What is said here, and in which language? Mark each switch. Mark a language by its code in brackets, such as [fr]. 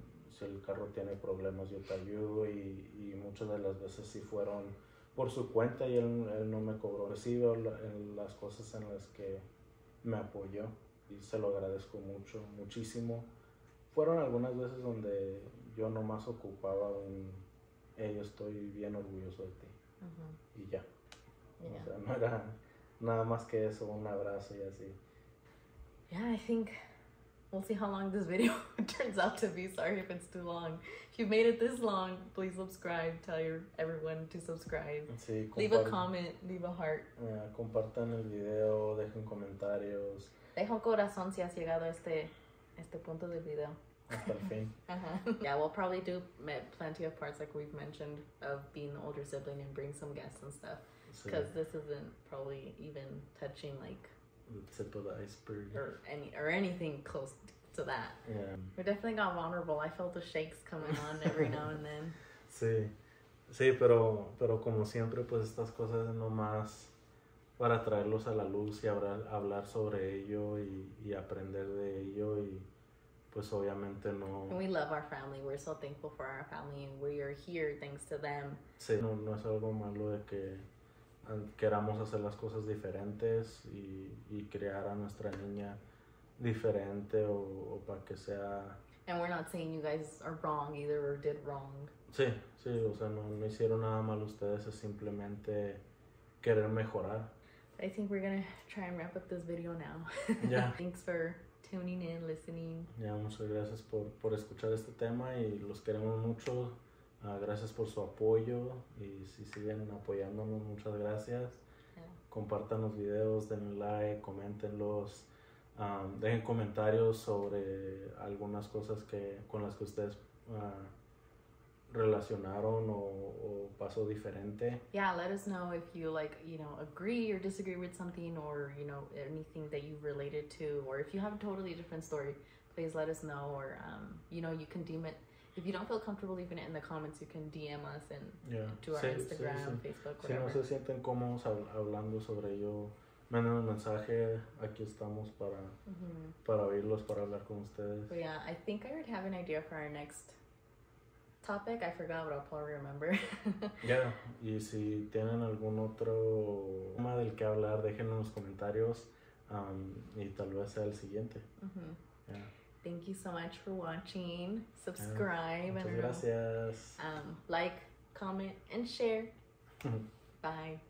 [es] si el carro tiene problemas yo te ayudo y muchas de las veces sí fueron por su cuenta y él no me cobró recibo en las cosas en las que me apoyó y se lo agradezco muchísimo. Fueron algunas veces donde yo nomás ocupaba hey, yo estoy bien orgulloso de ti. Y ya. Yeah. O sea, no era nada más que eso, un abrazo y así. [en] Yeah, I think we'll see how long this video turns out to be. Sorry if it's too long. If you've made it this long, please subscribe. Tell everyone to subscribe. [es] Sí, [en] leave a comment, leave a heart. [es] Compartan el video, dejen comentarios. Deja un corazón si has llegado a este punto del video. Hasta el fin. [en] Yeah, we'll probably do plenty of parts like we've mentioned of being the older sibling and bring some guests and stuff. Because this isn't probably even touching like the tip of the iceberg or anything close to that. Yeah. We definitely got vulnerable. I felt the shakes coming on every now and then. [es] Sí, pero como siempre, pues estas cosas es nomás para traerlos a la luz y hablar sobre ello y aprender de ello y pues obviamente no. [en] And we love our family. We're so thankful for our family and we are here thanks to them. [es] Sí, no es algo malo de que queramos hacer las cosas diferentes y crear a nuestra niña diferente o para que sea. [en] And we're not saying you guys are wrong either or did wrong. [es] Sí, o sea, no hicieron nada mal ustedes, es simplemente querer mejorar. [en] I think we're gonna try and wrap up this video now. Yeah. Thanks for tuning in, listening. [es] Ya, muchas gracias por escuchar este tema y los queremos mucho. Gracias por su apoyo y si siguen apoyándonos, muchas gracias. [en] Yeah. [es] Compartan los videos, denle like, coméntenlos, dejen comentarios sobre algunas cosas con las que ustedes relacionaron o pasó diferente. [en] Yeah, let us know if you agree or disagree with something or anything that you've related to, or if you have a totally different story, please let us know. Or you can DM it. If you don't feel comfortable leaving it in the comments, you can DM us to our Instagram, Facebook, whatever. [es] Si no se sienten cómodos hablando sobre ello, manden un mensaje. Aquí estamos para oírlos, para hablar con ustedes. [en] But yeah, I think I already have an idea for our next topic. I forgot, but I'll probably remember. [es] Yeah, y si tienen algún otro tema del que hablar, déjenlo en los comentarios y tal vez sea el siguiente. [en] Yeah. Thank you so much for watching. Subscribe and gracias. Like, comment, and share. Bye.